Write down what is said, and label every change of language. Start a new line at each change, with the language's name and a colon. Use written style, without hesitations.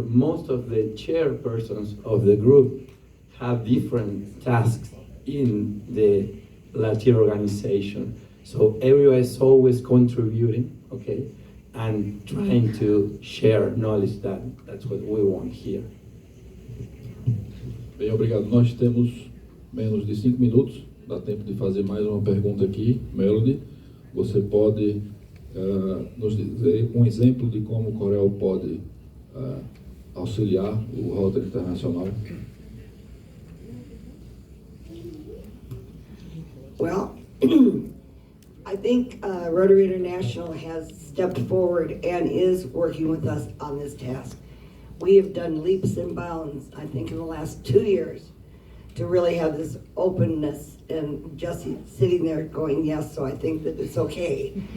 English: Most of the chairpersons of the group have different tasks in the Latin organization. So everyone is always contributing, okay, and trying to share knowledge. That's what we want here.
Portuguese: Bem, obrigado. Nós temos menos de 5 minutos. Dá tempo de fazer mais uma pergunta aqui. Melody, você pode nos dizer um exemplo de como o COREL pode auxiliar o Rotary Internacional?
English: Well, I think Rotary International has stepped forward and is working with us on this task. We have done leaps and bounds, I think, in the last 2 years to really have this openness, and Jesse sitting there going, yes, so I think that it's okay.